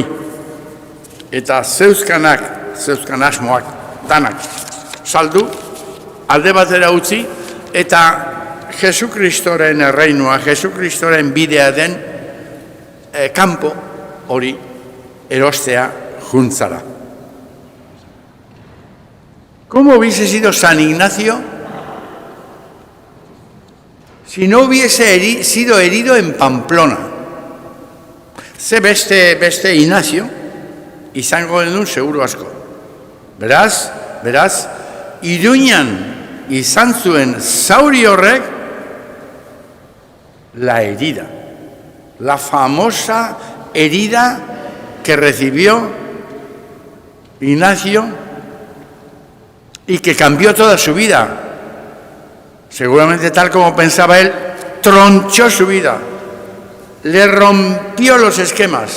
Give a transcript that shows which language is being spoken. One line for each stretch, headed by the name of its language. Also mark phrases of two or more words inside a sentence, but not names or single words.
Basque: Eta zeuzkan asmoak, danak saldu, alde batera utzi, eta Jesukristoren erreinua, Jesukristoren bidea den kanpo hori erostea juntzara.
Spanish: ¿Cómo hubiese sido San Ignacio si no hubiese sido herido en Pamplona?
Basque: Ze beste Ignacio izango genuen seguru asko. Beraz, Iruñan izan zuen zauri horrek
Spanish: la herida, la famosa herida que recibió Ignacio y que cambió toda su vida. Seguramente, tal como pensaba él, tronchó su vida, le rompió los esquemas.